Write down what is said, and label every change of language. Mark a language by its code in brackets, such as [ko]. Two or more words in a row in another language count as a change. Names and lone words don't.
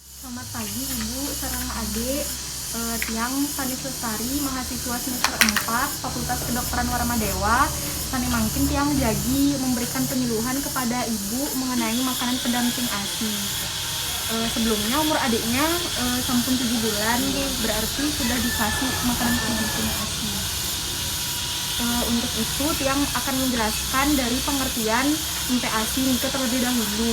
[id] Selamat pagi Ibu sareng Adik, Tiang Sani Lestari, mahasiswa semester 4 Fakultas Kedokteran Warmadewa. Sani [ban] mangkin tiang jagi [id] memberikan penyuluhan kepada Ibu mengenai makanan pendamping ASI. Sebelumnya umur adiknya sampun 7 bulan, berarti sudah dikasih makanan pendamping ASI. Untuk itu tiang akan menjelaskan dari pengertian MPASI terlebih dahulu.